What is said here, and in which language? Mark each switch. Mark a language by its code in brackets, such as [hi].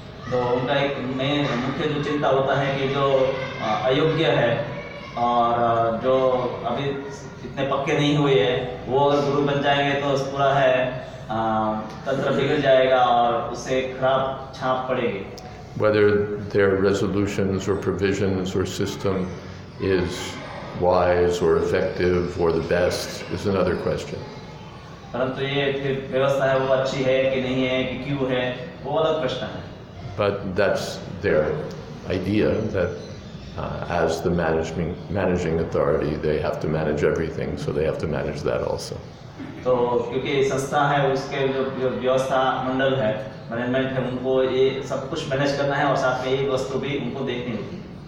[hi] तो उनका एक मुख्य जो चिंता होता है कि जो अयोग्य है और जो अभी इतने पक्के नहीं हुए हैं वो अगर गुरु बन जाएंगे तो पूरा है तंत्र बिगड़ जाएगा और उससे खराब छाप पड़ेगी. [en] Whether their resolutions or provisions or system is wise or effective or the best is another question. [hi] परंतु ये फिर व्यवस्था है वो अच्छी है कि नहीं है कि क्यों है वो अलग प्रश्न है. [en] But that's their idea that as the managing authority, they have to manage everything, so they have to manage that also. [hi] तो क्योंकि संस्था है उसके जो व्यवस्था मंडल है मैनेजमेंट है उनको ये सब कुछ मैनेज करना है और साथ में ये वस्तु भी उनको देखनी होगी.